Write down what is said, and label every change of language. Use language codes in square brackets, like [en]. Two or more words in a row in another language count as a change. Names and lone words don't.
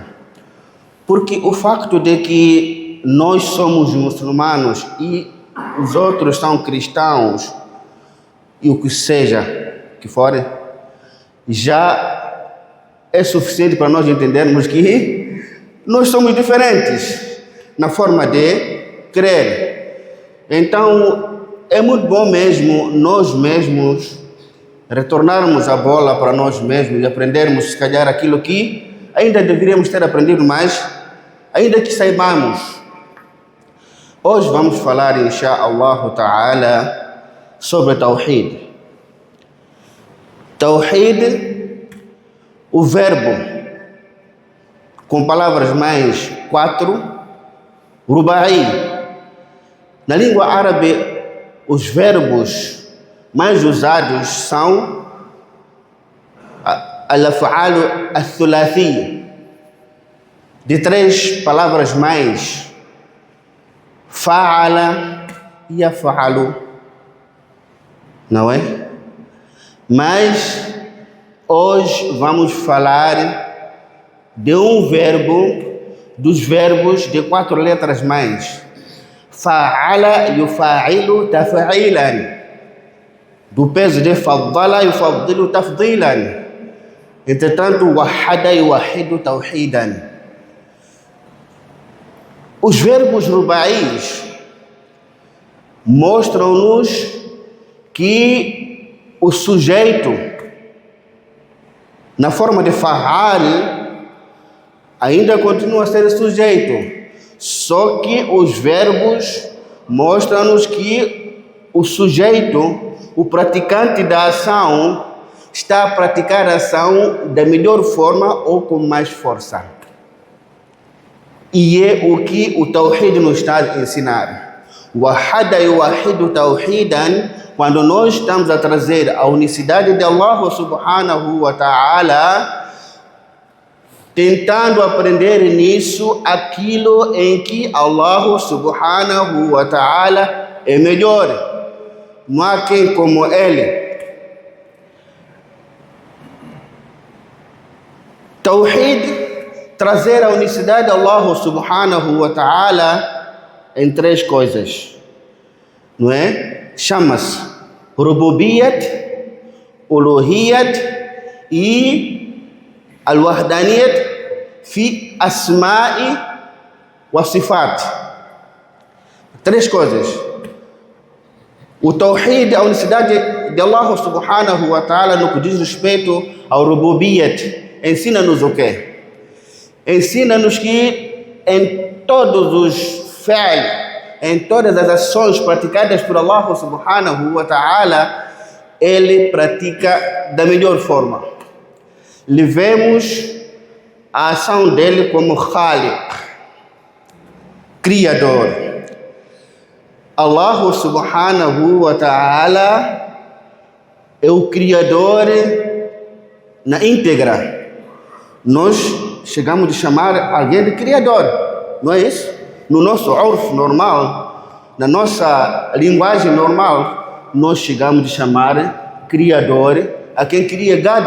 [pt] Porque o facto de que nós somos muçulmanos e os outros são cristãos, e o que seja que for, já é suficiente para nós entendermos que nós somos diferentes na forma de crer. Então, é muito bom mesmo nós mesmos retornarmos a bola para nós mesmos e aprendermos, se calhar, aquilo que ainda deveríamos ter aprendido mais, ainda que saibamos. Hoje vamos falar, [ar] إن شاء الله تعالى, [pt] sobre Tawhid. Tawhid, o verbo, com palavras mais 4, rubai. Na língua árabe, os verbos mais usados são [ar] الأفعال الثلاثية, [pt] de 3 palavras mais, fa'ala e yaf'alu, não é? Mas hoje vamos falar de um verbo, dos verbos de 4 letras mais, [ar] فعّل يفعّل تفعيلا, [pt] do peso de [ar] فضّل يفضّل تفضيلا. Entretanto, وحّد يوحّد توحيدا. [pt] Os verbos rubais mostram-nos que o sujeito, na forma de fa'al, ainda continua a ser sujeito, só que os verbos mostram-nos que o sujeito, o praticante da ação, está a praticar a ação da melhor forma ou com mais força. E é o que o Tawhid nos está a ensinar. [ar] وحّد يوحّد توحيدا, [pt] quando nós estamos a trazer a unicidade de [ar] الله سبحانه وتعالى, [pt] tentando aprender nisso aquilo em que [ar] الله سبحانه وتعالى [pt] é melhor. Não há quem como ele. Tawhid, trazer a unicidade de [ar] الله سبحانه وتعالى [pt] em 3 coisas, não é? [ar] Chama-se الربوبية، الألوهية e الوحدانية في الأسماء والصفات. [pt] 3 coisas. O Tawhid, a unicidade de [ar] الله سبحانه وتعالى [pt] no que diz respeito ao Rububiyyat, ensina-nos o quê? Ensina-nos que em todos os fi'l, em todas as ações praticadas por [ar] الله سبحانه وتعالى, [pt] Ele pratica da melhor forma. Levemos a ação dele como Khaliq, Criador. [ar] الله سبحانه وتعالى [pt] é o Criador na íntegra. Nós chegamos a chamar alguém de Criador, não é isso? No nosso urf normal, na nossa linguagem normal, nós chegamos a chamar Criador a quem cria gado.